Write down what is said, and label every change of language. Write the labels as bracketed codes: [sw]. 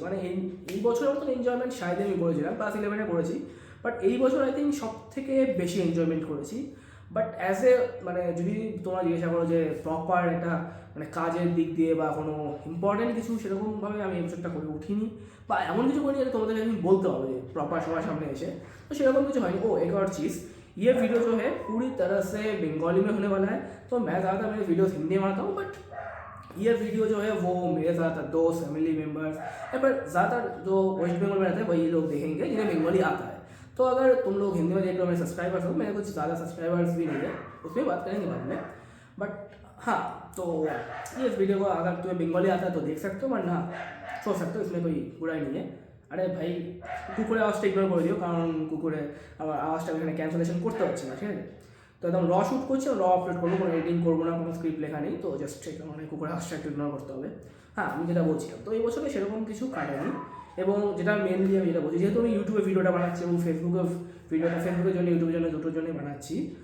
[bn] মানে এই বছরের মতন এনজয়মেন্ট শায়দে আমি করেছিলাম ক্লাস 11-এ করেছি, বাট এই বছর আই থিঙ্ক সব থেকে বেশি এনজয়মেন্ট করেছি। বাট অ্যাজ এ মানে যদি তোমরা জিজ্ঞাসা করো যে প্রপার একটা মানে কাজের দিক দিয়ে বা কোনো ইম্পর্টেন্ট কিছু, সেরকমভাবে আমি এই বছরটা করে উঠিনি বা এমন কিছু করিনি যেটা তোমাদেরকে আমি বলতে পারবো যে প্রপার সবার সামনে এসে। তো সেরকম কিছু হয়নি। [hi] एक और चीज़, ये वीडियो जो है पूरी तरह से बंगाली में होने वाला है, तो मैं ज़्यादा मेरे वीडियोस हिंदी में बनाता हूँ। बट ये वीडियो जो है वो मेरे ज़्यादातर दोस्त, फैमिली मेम्बर्स या फिर ज़्यादातर जो वेस्ट बंगाल में रहते हैं वही लोग देखेंगे जिन्हें बंगाली आता है। तो अगर तुम लोग हिंदी में देख रहे हो, मेरे सब्सक्राइबर्स हो, मेरे कुछ ज़्यादा सब्सक्राइबर्स भी नहीं है, उसमें बात करेंगे बाद में। बट हाँ, तो ये इस वीडियो को अगर तुम्हें बंगाली आता है तो देख सकते हो, वरना छोड़ सकते हो, इसमें कोई बुराई नहीं है। [bn] আরে ভাই, কুকুরের আওয়াজটা ইগনোর করে দিও, কারণ কুকুরে আমার আওয়াজটা এখানে ক্যান্সেলেশন করতে পারছি না, ঠিক আছে। তো একদম র শ্যুট করছি, র আপলোড করবো, কোনো এডিটিং করবো না, কোনো স্ক্রিপ্ট লেখা নেই, তো জাস্ট মানে কুকুরের আওয়াজটা একটু ইগনোর করতে হবে। হ্যাঁ, আমি যেটা বলছিলাম, তো এই বছরে সেরকম কিছু কাটেনি। এবং যেটা মেনলি আমি যেটা বলছি, যেহেতু আমি ইউটিউবে ভিডিওটা বানাচ্ছি এবং ফেসবুকের জন্য, ইউটিউবের জন্য, দুটোর জন্যই বানাচ্ছি।